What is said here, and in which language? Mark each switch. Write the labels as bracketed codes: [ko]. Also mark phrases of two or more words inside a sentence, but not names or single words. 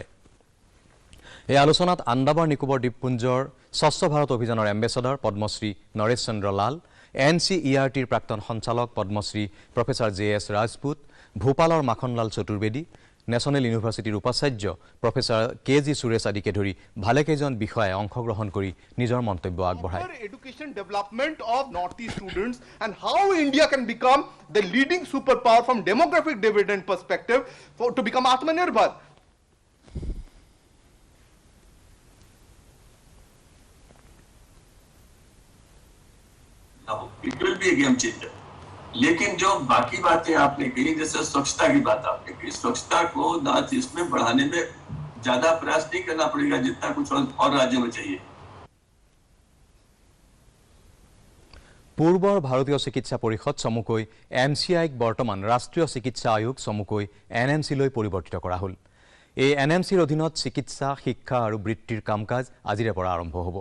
[as] এই আলোচনাত আন্দামান নিকোবৰ দ্বীপপুঞ্জৰ স্বচ্ছ ভাৰত অভিযানৰ এম্বেছাডৰ পদ্মশ্ৰী নৰেশ চন্দ্ৰ লাল, NCERTৰ প্ৰাক্তন সঞ্চালক পদ্মশ্ৰী প্ৰফেচাৰ JS ৰাজপুত, ভূপালৰ মাখনলাল চতুৰ্বেদী, নেশ্যনেল ইউনিভাৰ্চিটিৰ উপাচাৰ্য প্ৰফেচাৰ KG সুৰেশ আদিকে ধৰি ভালেকেইজন বিষয়াই অংশগ্ৰহণ কৰি নিজৰ মন্তব্য আগবঢ়ায়। [en] Education development of Northeast students and how India can become the leading superpower from demographic dividend perspective to become Atmanirbhar. It will be a game changer. [hi] लेकिन जो बाकी बातें आपने कही, जैसे स्वच्छता की बात आपने कही, स्वच्छता को नॉर्थ ईस्ट में बढ़ाने में ज्यादा प्रयास नहीं करना पड़ेगा जितना कुछ और राज्यों में चाहिए। [as] পূৰ্বৰ ভাৰতীয় চিকিৎসা পৰিষদ চমুকৈ MCIক বৰ্তমান ৰাষ্ট্ৰীয় চিকিৎসা আয়োগ চমুকৈ NMCলৈ পৰিৱৰ্তিত কৰা হ'ল। এই NMCৰ অধীনত চিকিৎসা, শিক্ষা আৰু বৃত্তিৰ কাম-কাজ আজিৰে পৰা আৰম্ভ হ'ব।